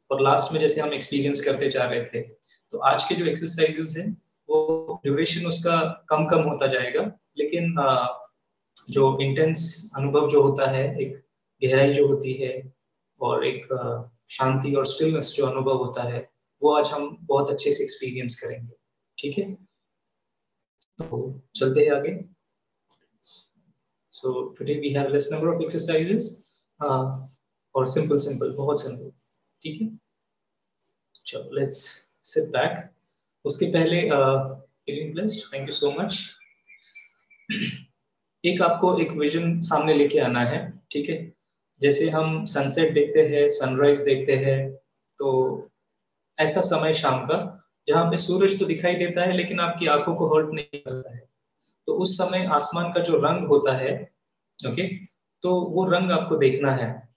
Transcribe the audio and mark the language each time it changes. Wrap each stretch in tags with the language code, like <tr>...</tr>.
<hi>और लास्ट में जैसे हम एक्सपीरियंस करते जा रहे थे, तो आज के जो एक्सरसाइजेस हैं वो ड्यूरेशन उसका कम कम होता जाएगा, लेकिन जो इंटेंस अनुभव जो होता है, एक गहराई जो होती है और एक शांति और स्टिलनेस जो अनुभव होता है, वो आज हम बहुत अच्छे से एक्सपीरियंस करेंगे। ठीक है, तो चलते हैं आगे।</hi> <en>So today we have less number of exercises और simple बहुत simple।</en> <hi>ठीक है, चलो</hi> <en>let's sit back।</en> <hi>उसके पहले</hi> <en>feeling blessed, thank you so much।</en> <hi>एक आपको एक विजन सामने लेके आना है, ठीक है? जैसे हम सनसेट देखते हैं, सनराइज देखते हैं, तो ऐसा समय शाम का जहाँ पे सूरज तो दिखाई देता है लेकिन आपकी आंखों को हर्ट नहीं करता है, तो उस समय आसमान का जो रंग होता है, ओके, तो वो रंग आपको देखना है।</hi>